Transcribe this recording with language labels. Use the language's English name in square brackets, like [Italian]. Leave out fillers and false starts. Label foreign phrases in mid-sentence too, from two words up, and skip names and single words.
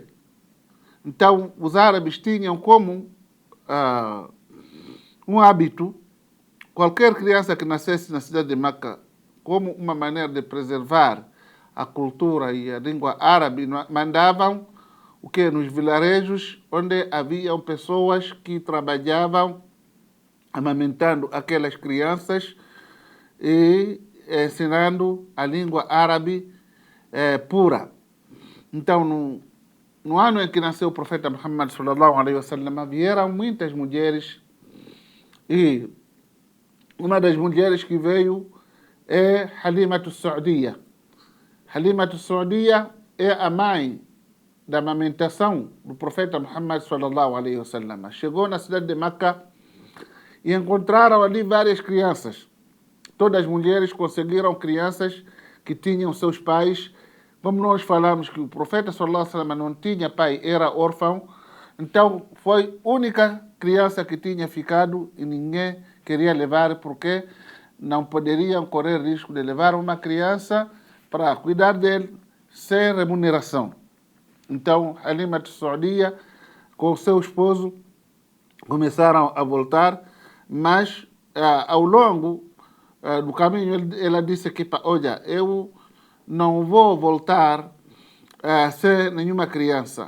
[Portuguese] Então, os árabes tinham como um hábito, qualquer criança que nascesse na cidade de Meca, como uma maneira de preservar a cultura e a língua árabe, mandavam o que nos vilarejos onde haviam pessoas que trabalhavam amamentando aquelas crianças e ensinando a língua árabe pura. Então, no ano em que nasceu o profeta Muhammad [Arabic] صلى الله عليه وسلم, [Portuguese] vieram muitas mulheres e uma das mulheres que veio é Halimatu Sa'diya. Halimatu Sa'diya é a mãe da amamentação do profeta Muhammad [Arabic] صلى الله عليه وسلم. [Portuguese] Chegou na cidade de Meca e encontraram ali várias crianças. Todas as mulheres conseguiram crianças que tinham seus pais. Como nós falamos que o profeta [Arabic] صلى الله عليه وسلم [Portuguese] não tinha pai, era órfão, então foi a única criança que tinha ficado e ninguém queria levar porque não poderiam correr risco de levar uma criança para cuidar dele sem remuneração. Então, Halima Sa'diya com o seu esposo começaram a voltar, mas ao longo do caminho ela disse que, olha, eu não vou voltar sem nenhuma criança.